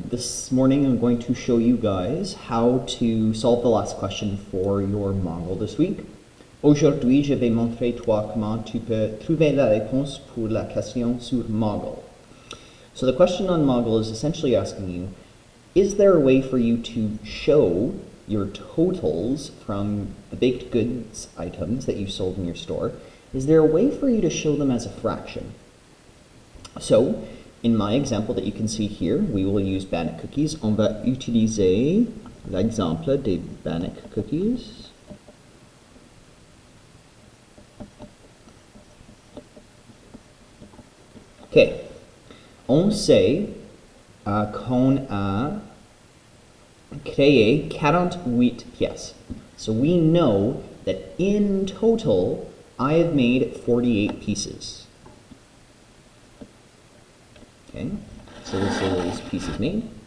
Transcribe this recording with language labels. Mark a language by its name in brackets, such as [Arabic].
[English] This morning I'm going to show you guys how to solve the last question for your Mongol this week. [French] Aujourd'hui, je vais montrer toi comment tu peux trouver la réponse pour la question sur Mongol. [English] So the question on Mongol is essentially asking you, is there a way for you to show your totals from the baked goods items that you sold in your store? Is there a way for you to show them as a fraction? So, in my example that you can see here, we will use Bannock cookies. [French] On va utiliser l'exemple des Bannock cookies. Ok. On sait qu'on a créé 48 pièces. [English] So we know that in total, I have made 48 pieces. Okay, so this is pieces made.